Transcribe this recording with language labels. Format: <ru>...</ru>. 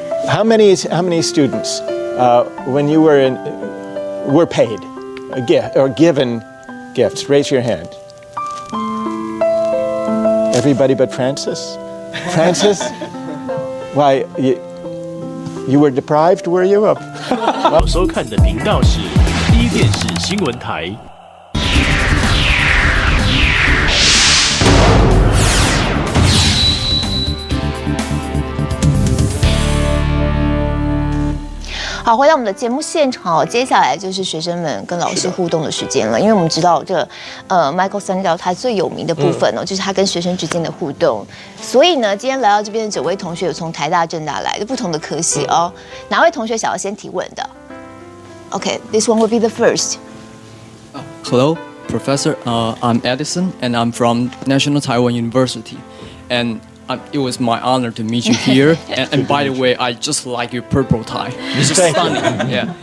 <en>How many students, when you were paid a gift or given gifts? Raise your hand. Everybody but Francis? Francis? Why, you were deprived, were you?</en> <zh>收看的频道是一电视新闻台。好，回到我们的节目现场，接下来就是学生们跟老师互动的时间了。因为我们知道这个Michael Sandel 他最有名的部分就是他跟学生之间的互动。所以呢，今天来到这边的9位同学有从台大、政大来的不同的科系哦。哪位同学想要先提问的 ？</zh> <en>Okay, this one will be the first. Hello, Professor. I'm Edison, and I'm from National Taiwan University. And it was my honor to meet you here. and by the way, I just like your purple tie. It's just stunning. Yeah.</en>